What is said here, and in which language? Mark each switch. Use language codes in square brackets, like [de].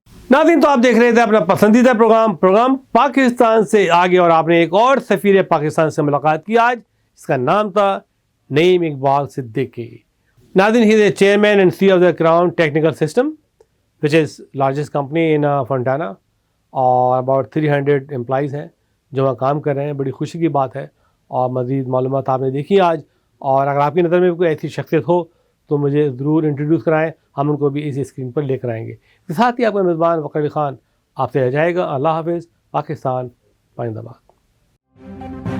[ur] ناظرین, تو آپ دیکھ رہے تھے اپنا پسندیدہ پروگرام پاکستان سے آگے, اور آپ نے ایک اور سفیر پاکستان سے ملاقات کی آج, اس کا نام تھا نعیم اقبال صدیقی. [en] ناظرین, he is a chairman and CEO of the Crown Technical System, which is largest company in Fontana, اور about 300 employees [ur] ہیں جو وہاں کام کر رہے ہیں. بڑی خوشی کی بات ہے, اور مزید معلومات آپ نے دیکھی آج. اور اگر آپ کی نظر میں کوئی ایسی شخصیت ہو تو مجھے ضرور انٹروڈیوس کرائیں, ہم ان کو بھی اسی اسکرین پر لے کر آئیں گے. اس کے ساتھ ہی آپ کا میزبان وقار علی خان آپ سے رہ جائے گا. اللہ حافظ. پاکستان زندہ باد.